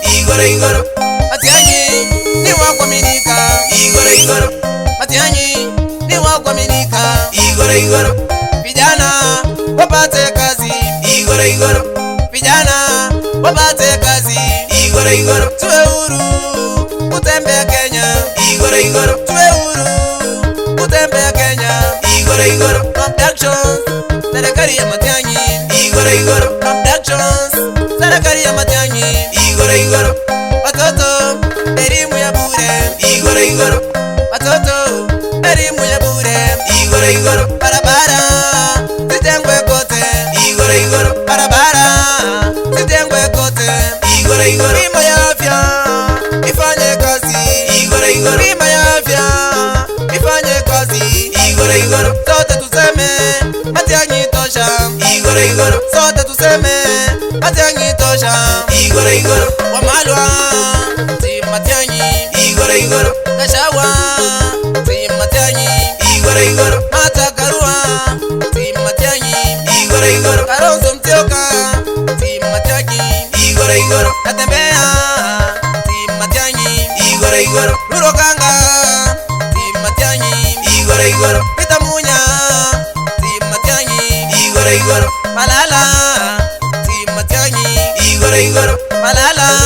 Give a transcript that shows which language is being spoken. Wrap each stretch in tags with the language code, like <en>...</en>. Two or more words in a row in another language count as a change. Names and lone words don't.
<sw>igoro Matiang'i ni wa kuaminika igoro Matiang'i ni wa kuaminika igoro Vijana wapate kazi igoro Vijana wapate kazi igoro Tuwe huru kutembea Kenya igoro Tuwe huru kutembea Kenya igoro Abductions serikali ya Matiang'i igoro Abductions serikali ya Matiang'i igoro Watoto elimu ya bure igoro Watoto elimu ya bure igoro Barabara zijengwe kote igoro Barabara zijengwe kote igoro Bima ya afya ifanye kazi igoro Bima ya afya ifanye kazi igoro Sote tuseme Matiang'i tosha igoro Sote tuseme Matiang'i tosha igoro Wamalwa si Matiang'i igoro Gashawa si Matiang'i igoro Martha Karua si Matiang'i igoro Kalonzo Musyoka si Matiang'i igoro Natembeya si Matiang'i igoro Luro Kanga si Matiang'i igoro Peter Munya si Matiang'i igoro Malala si Matiang'i igoro Malala</sw>